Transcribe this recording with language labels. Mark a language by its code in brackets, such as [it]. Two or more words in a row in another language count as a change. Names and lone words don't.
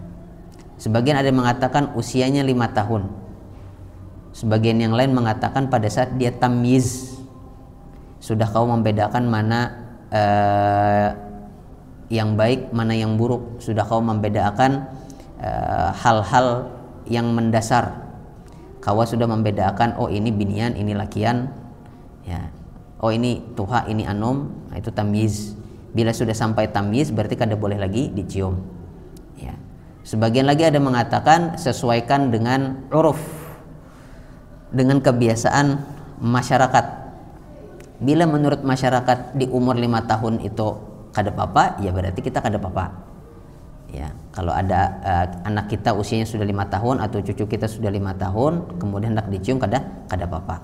[id] Sebagian ada yang mengatakan usianya 5 tahun, sebagian yang lain mengatakan pada saat dia tamyiz, sudah kau membedakan mana yang baik, mana yang buruk, sudah kau membedakan hal-hal yang mendasar. [bjn] Kawa sudah membedakan, oh ini binian, ini lakian, ya. Oh ini tuha, ini anom, itu tamyiz. Bila sudah sampai tamyiz berarti kada boleh lagi dicium. Ya. [id] Sebagian lagi ada mengatakan sesuaikan dengan uruf, dengan kebiasaan masyarakat. [bjn] Bila menurut masyarakat di umur 5 tahun itu kada apa-apa, ya berarti kita kada apa-apa. [id] Ya, kalau ada anak kita usianya sudah 5 tahun atau cucu kita sudah 5 tahun kemudian hendak dicium [bjn] kada apa-apa.